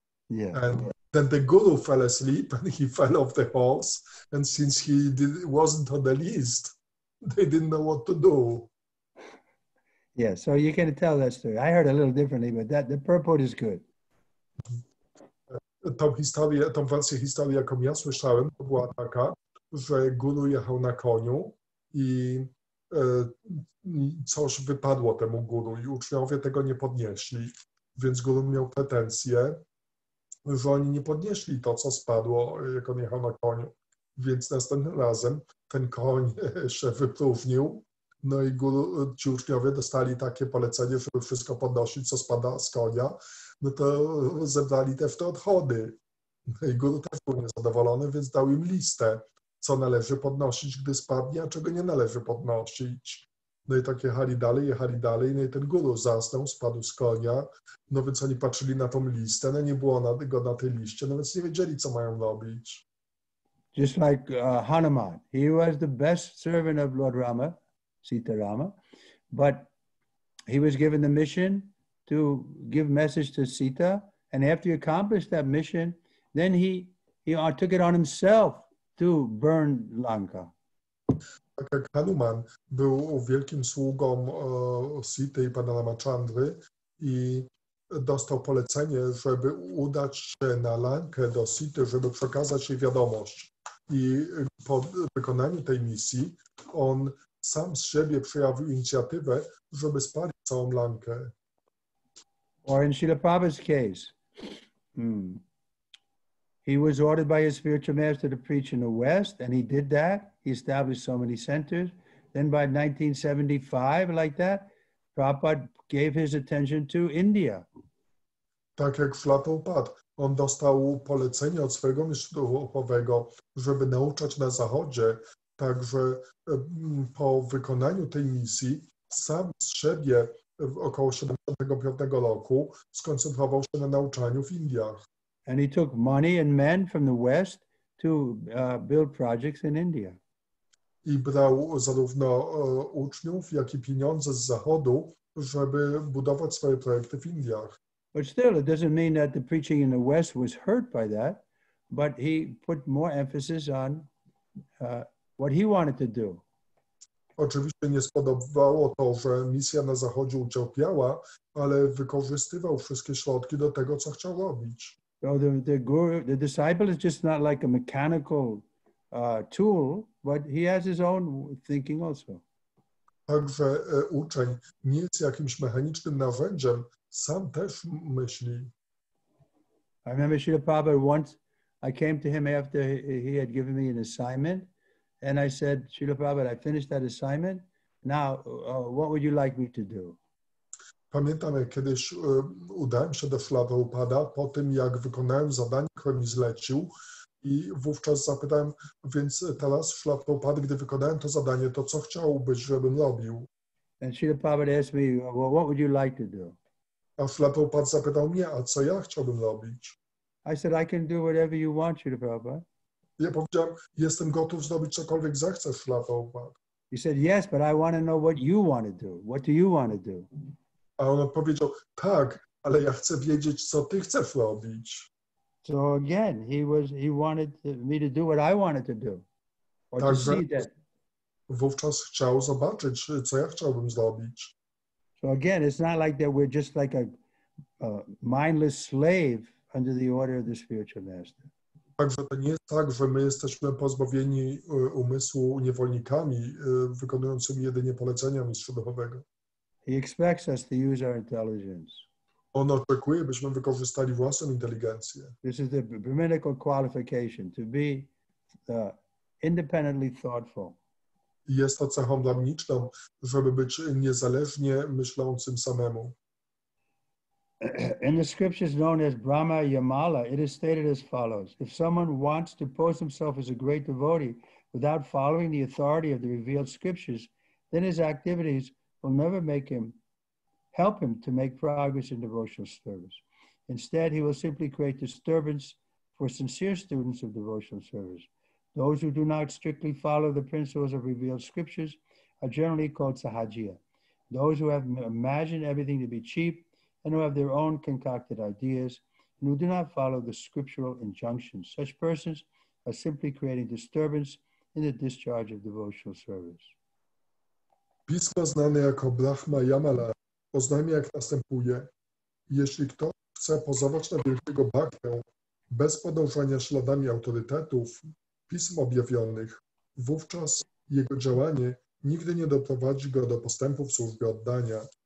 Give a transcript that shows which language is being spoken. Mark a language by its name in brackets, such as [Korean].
[English] And then the guru fell asleep and he fell off the horse. And since he wasn't on the list, they didn't know what to do. Yeah, so you can tell that story. I heard a little differently, but the purport is good. [Polish] Tą wersję historii, jaką ja słyszałem, to była taka, że guru jechał na koniu i coś wypadło temu guru i uczniowie tego nie podnieśli. Więc guru miał pretensje, że oni nie podnieśli to, co spadło, jak on jechał na koniu. Więc następnym razem ten koń się wypróżnił. No i ci uczniowie dostali takie polecenie, żeby wszystko podnosić, co spada z konia. No to zebrali też te odchody. No i guru też był niezadowolony, więc dał im listę, co należy podnosić, gdy spadnie, a czego nie należy podnosić. No i tak jechali dalej, no i ten guru zasnął, spadł z konia, no więc oni patrzyli na tą listę, no nie było go na tej liście, no więc nie wiedzieli, co mają robić. [English] Just like Hanuman, he was the best servant of Lord Rama, Sita Rama, but he was given the mission to give message to Sita, and after he accomplished that mission, then he took it on himself to burn Lanka. [Polish] Tak jak Hanuman był wielkim sługą Sity i pana Ramachandry i dostał polecenie, żeby udać się na Lankę do Sity, żeby przekazać jej wiadomość. I po wykonaniu tej misji on sam z siebie przejawił inicjatywę, żeby spalić całą Lankę. [English] Or in Srila Prabhupada's case, he was ordered by his spiritual master to preach in the West, and he did that. He established so many centers. Then by 1975, like that, Prabhupada gave his attention to India. [Polish] Tak jak ślad Prabhupada, on dostał polecenie od swojego mistrza duchowego, żeby nauczać na Zachodzie. Także po wykonaniu tej misji sam z siebie w około 75 roku skoncentrował się na nauczaniu w Indiach. [English] And he took money and men from the West to build projects in India. [Polish] I brał zarówno uczniów, jak i pieniądze z Zachodu, żeby budować swoje projekty w Indiach. [English] But still, it doesn't mean that the preaching in the West was hurt by that, but he put more emphasis on what he wanted to do. [Polish] Oczywiście nie spodobało to, że misja na Zachodzie ucierpiała, ale wykorzystywał wszystkie środki do tego, co chciał robić. [English] So the disciple is just not like a mechanical tool, but he has his own thinking also. [Polish] Także uczeń nie jest jakimś mechanicznym narzędziem, sam też myśli. [English] I remember Srila Prabhupada once, I came to him after he had given me an assignment, and I said, Srila Prabhupada, I finished that assignment. Now, what would you like me to do? [Polish] Pamiętam, jak kiedyś udałem się do Śrila Prabhupada po tym, jak wykonałem zadanie, które mi zlecił, i wówczas zapytałem, więc teraz Śrila Prabhupada, gdy wykonałem to zadanie, to co chciałbyś, żebym robił? [English] And Srila Prabhupada asked me, well, what would you like to do? [Polish] A Śrila Prabhupada zapytał mnie, a co ja chciałbym robić? [English] I said, I can do whatever you want, Srila Prabhupada. [Polish] Ja powiedziałem, jestem gotów zrobić cokolwiek zechcesz, Śrila Prabhupada. [English] He said, yes, but I want to know what you want to do. What do you want to do? [Polish] A on odpowiedział, tak, ale ja chcę wiedzieć, co ty chcesz robić. [English] So again, he wanted me to do what I wanted to do. Or to [Polish] Także [English] see that. [Polish] wówczas chciał zobaczyć, co ja chciałbym zrobić. [English] So again, it's not like that we're just like a mindless slave under the order of the spiritual master. [Polish] Także to nie jest tak, że my jesteśmy pozbawieni umysłu niewolnikami, wykonującymi jedynie polecenia mistrza duchowego. [English] He expects us to use our intelligence. [Polish] On oczekuje, byśmy wykorzystali własną inteligencję. [English] This is the Brahminical qualification, to be independently thoughtful. [Polish] I jest to cechą brahminiczną, żeby być niezależnie myślącym samemu. [English] In the scriptures known as Brahma Yamala, it is stated as follows. If someone wants to pose himself as a great devotee without following the authority of the revealed scriptures, then his activities will never help him to make progress in devotional service. Instead, he will simply create disturbance for sincere students of devotional service. Those who do not strictly follow the principles of revealed scriptures are generally called sahajiya. Those who have imagined everything to be cheap and who have their own concocted ideas and who do not follow the scriptural injunctions. Such persons are simply creating disturbance in the discharge of devotional service. [Polish] Pismo znane jako Brahma Yamala oznajmia jak następuje. Jeśli ktoś chce pozować na wielkiego bhaktę bez podążania śladami autorytetów, pism objawionych, wówczas jego działanie nigdy nie doprowadzi go do postępu w służbie oddania.